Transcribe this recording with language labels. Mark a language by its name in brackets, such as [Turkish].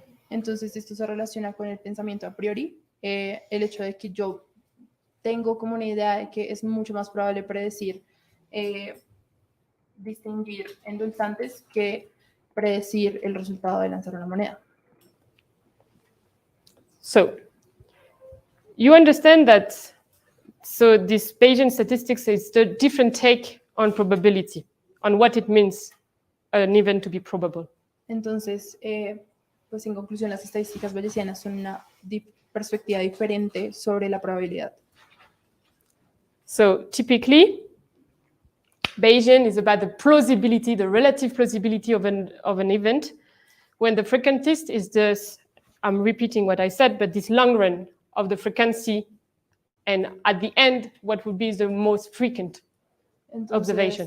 [Spanish] Entonces esto se relaciona con el pensamiento a priori, el hecho de que yo tengo como una idea de que es mucho más probable predecir, distinguir endulzantes que predecir el resultado de lanzar una moneda. [English] So you understand that, so this Bayesian statistics is the different take on probability, on what it means an event to be probable. [Spanish] Entonces, pues en conclusión, las estadísticas bayesianas son una perspectiva diferente sobre la probabilidad. [English] So typically, Bayesian is about the plausibility, the relative plausibility of an event, when the frequentist is this, I'm repeating what I said, but this long run of the frequency, and at the end, what would be the most frequent observation.